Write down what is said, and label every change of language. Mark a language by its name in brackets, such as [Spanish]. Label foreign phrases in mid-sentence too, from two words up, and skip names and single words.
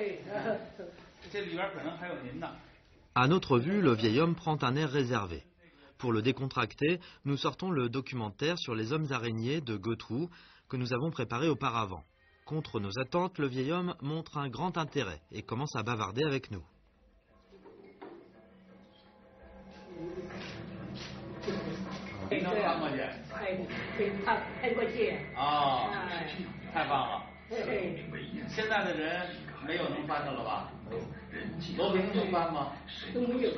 [French] À notre vue, le vieil homme prend un air réservé. Pour le décontracter, nous sortons le documentaire sur les hommes araignées de Gotrou que nous avons préparé auparavant. Contre nos attentes, le vieil homme montre un grand intérêt et commence à bavarder avec nous. [Chinese] 你能翻过去？拍过去。啊，太棒了！现在的人没有能翻的了吧？罗平能翻吗？都没有。